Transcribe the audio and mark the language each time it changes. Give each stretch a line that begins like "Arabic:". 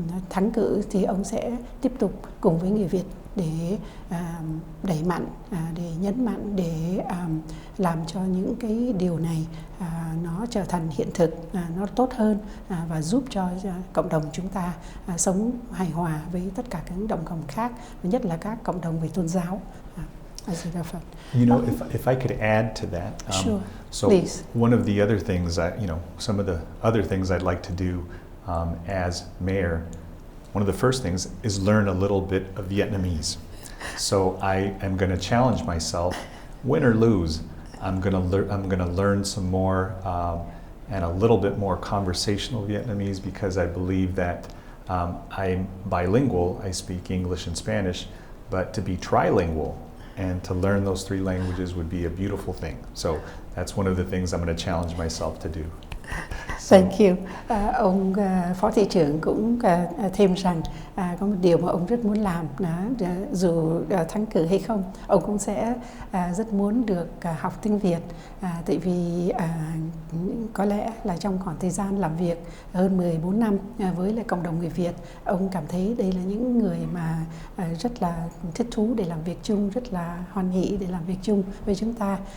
Vietnamese: thắng cử thì ông sẽ tiếp tục cùng với người Việt để đẩy mạnh, để nhấn mạnh, để làm cho những cái điều này nó trở thành hiện thực, nó tốt hơn và giúp cho cộng đồng chúng ta sống hài hòa với tất cả các cộng đồng khác, và nhất là các cộng đồng về tôn giáo.
English: You know, if I could add to that, Sure. so Please. one of the other things some of the other things I'd like to do as mayor, one of the first things is learn a little bit of Vietnamese. So I am going to challenge myself, win or lose. I'm going to learn some more and a little bit more conversational Vietnamese, because I believe that I'm bilingual. I speak English and Spanish, but to be trilingual and to learn those three languages would be a beautiful thing. So that's one of the things I'm going to challenge myself to do. Thank you.
Vietnamese: Ông Phó Thị trưởng cũng thêm rằng có một điều mà ông rất muốn làm, dù thắng cử hay không, ông cũng sẽ rất muốn được học tiếng Việt, tại vì có lẽ là trong khoảng thời gian làm việc hơn 14 năm với lại cộng đồng người Việt, ông cảm thấy đây là những người mà rất là thích thú để làm việc chung, rất là hoan hỷ để làm việc chung với chúng ta.